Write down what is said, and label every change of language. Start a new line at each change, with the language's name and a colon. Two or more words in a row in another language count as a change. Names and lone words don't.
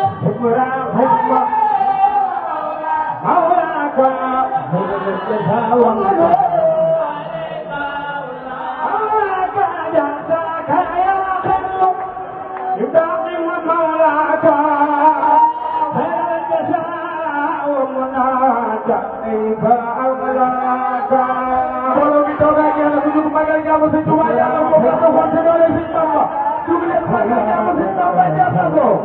Arabic: إبراهيم مولاك, أراك جزاك يا خير يدعم مولاك خير الجزاء ومناك كيف أولاك.
Wolof: Mbooloo mi toog ak Yàlla ku jóg magal jaamu Sëñ Tuubaa, Yàlla moo ko defoon te doole Sëñ Bamba. Jóg leen magal jaamu Sëñ Bamba, jaamu ko.